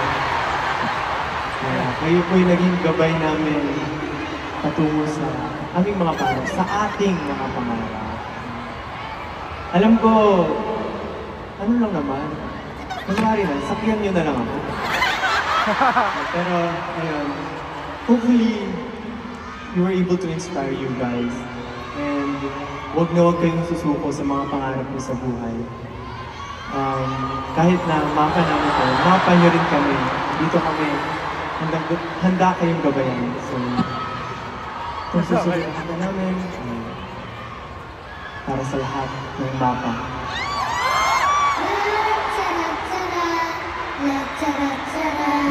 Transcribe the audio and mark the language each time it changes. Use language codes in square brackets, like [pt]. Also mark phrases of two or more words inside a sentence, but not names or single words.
[tl] Kaya kayo po yung naging gabay namin patungo sa aming mga pangarap, sa ating mga pangarap. Alam ko, ano lang naman, kunwari na, sakyan nyo na lang ako. Pero, ayun, [en] hopefully, we were able to inspire you guys. [tl] And wag na wag kayong susuko sa mga pangarap niyo sa buhay. Kahit na mapa namin ko, mapa nyo rin kami. Dito kami, handa kayong gabayan. So, kung susunod na namin, para sa lahat ng mapa. La-cha-ra-cha-ra, la-cha-ra-cha-ra.